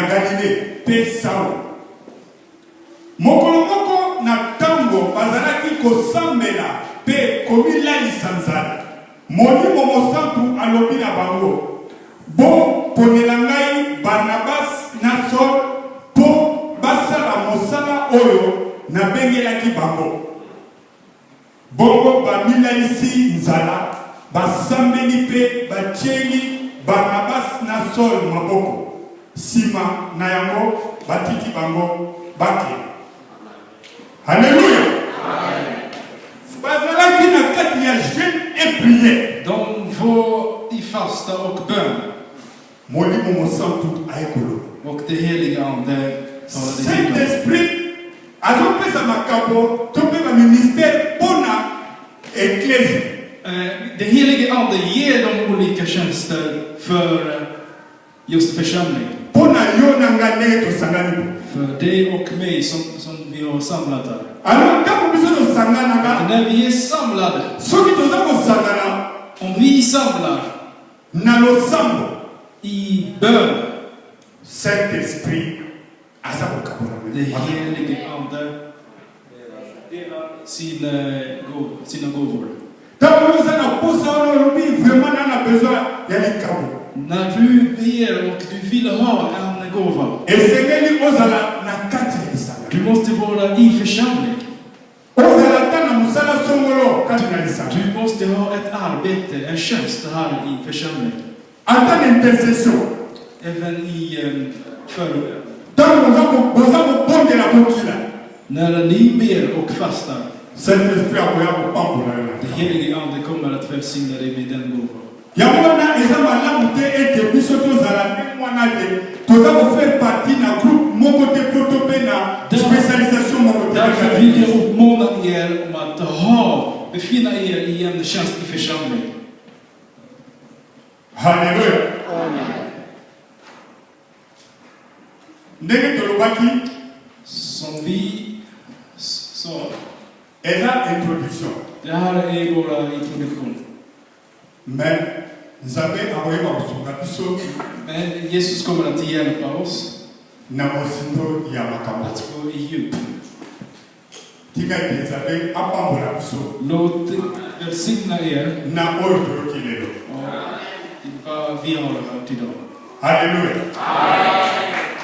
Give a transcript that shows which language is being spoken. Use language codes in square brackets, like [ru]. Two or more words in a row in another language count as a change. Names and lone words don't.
[ln] galile mpe saulo mokolo moko na ntango bazalaki kosambela mpe komilalisa nzala molimo mosantu alobi na bango boponela ngai barnabas na sol mpo basala mosala oyo nabengelaki bango bongo bamilalisi basambeli mpe batieli Barnabas na Saul maboko sima na yango batiki bango bake. Alléluia. Bazalaki na kati ya [fr] jeûne et prière. [sv] De var i fasta och bön. [ln] Molimo mosantu ayekolo. [sv] Och det heliga ande talade till dem. [ln] Saint-Esprit azopesa makambo to mpe baministère mpona ecclésie. [sv] Det helige ande ger dem olika tjänster för just församling. [ln] Mpona yo na nga ndenge tosangani. [sv] För dig och mig som vi har samlat här. [ln] Alors ntango biso tosanganaka, [sv] När vi är samlade, [ln] soki toza kosangana [sv] om vi samlar [ln] na losambo, [sv] i bön, [ln] Saint-Esprit aza kokabola [sv] det helige ande delar sina gåvor. [ln] ntango oza na posa wana olobi vraiment nana besoin ya likabo, [sv] När du ber och du vill ha en gåva, [ln] esengeli ozala na kati ya lisanga, [sv] du måste vara i församling. [ln] ozala ta na mosala songolo kati na lisanga, [sv] Du måste ha ett arbete, en tjänst här i församling. [ln] ata na intercession. [sv] Även i förbön. [ln] Ntango boza kobondela mokila, [sv] När ni ber och fastar, [ln] Saint-Esprit akoya kopambola yo. [sv] det helige ande kommer att välsigna dig med den gåvan. [ln] Yango wana eza malamu te ete biso tozala nde mwana te toza [fr] kofaire partie [ln] na groupe moko te po to mpe na spécialisation moko te. [sv] Därför vill jag uppmana er om att befinna er i en tjänst i församling. [ln] Halleluja. Ndenge tolobaki [sv] Som vi sa, [ln] eza introduction, [sv] det här är våra introduktion. [ln] mais nzambe akoyeba kosunga biso [sv] Men Jesus kommer att hjälpa oss [ln] na mosindo ya makambo. [sv] att gå i djup. [ln] Tika ete nzambe apambola biso [sv] Låt välsigna er [ln] na oyo toyoki lelo. [sv] vad vi har hört idag. Halleluja.